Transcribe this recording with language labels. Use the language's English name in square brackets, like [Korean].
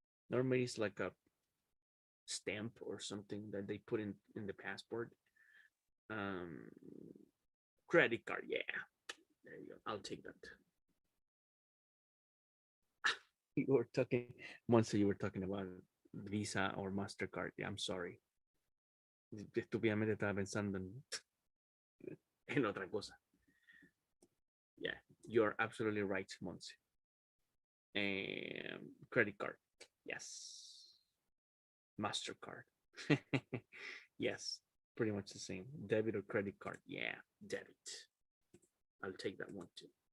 [English] Normally, it's like a stamp or something that they put in the passport. Um, Credit card, yeah. There you go. I'll take that. You were talking, Monse, you were talking about Visa or MasterCard. Yeah, I'm sorry. [Spanish] Estúpidamente estaba pensando en otra cosa. [English] Yeah, you're absolutely right, Monse. Credit card, yes. MasterCard, yes. Pretty much the same. Debit or credit card, yeah. Debit. I'll take that one too.